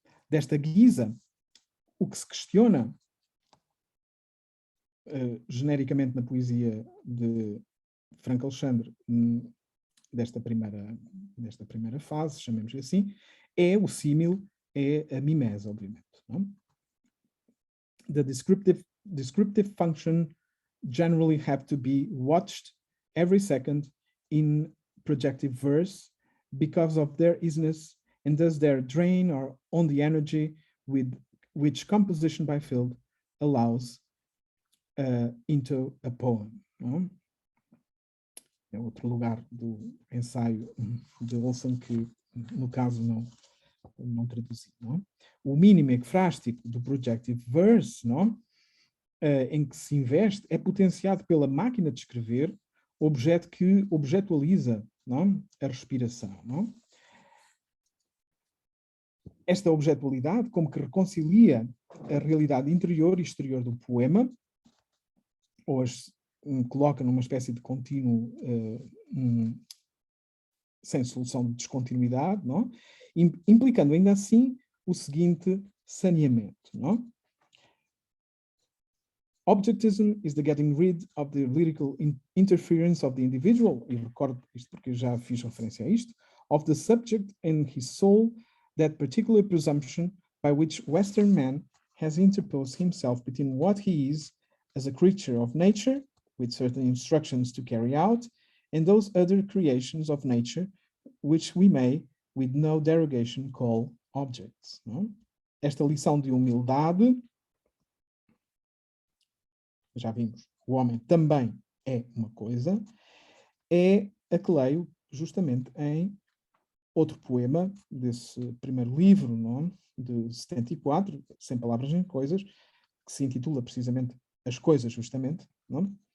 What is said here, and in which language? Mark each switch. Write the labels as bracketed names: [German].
[Portuguese] Desta guisa, o que se questiona, genericamente na poesia de Franco Alexandre, desta primeira fase, chamemos-lhe assim, é o símil, é a mimese, obviamente. Não? [English] The descriptive function generally have to be watched every second in projective verse because of their easiness and thus their drain on the energy with which composition by field allows into a poem. [Portuguese] Não? É outro lugar do ensaio de Olson que, no caso, não traduzi. Não? O mínimo ecfrástico do projective verse, não? Em que se investe, é potenciado pela máquina de escrever, objeto que objetualiza, não? A respiração. Não? Esta objetualidade, como que reconcilia a realidade interior e exterior do poema, ou coloca numa espécie de contínuo sem solução de descontinuidade, não? Implicando ainda assim o seguinte saneamento. Não? [English] Objectism is the getting rid of the lyrical interference of the individual, [Portuguese] e recordo isto porque eu já fiz referência a isto, [English] of the subject and his soul, that particular presumption by which Western man has interposed himself between what he is as a creature of nature, with certain instructions to carry out, and those other creations of nature, which we may, with no derogation, call objects. [Portuguese] Não? Esta lição de humildade, já vimos, o homem também é uma coisa, é a que leio justamente em outro poema desse primeiro livro, não? De 74, Sem Palavras Nem Coisas, que se intitula precisamente As Coisas, justamente, não?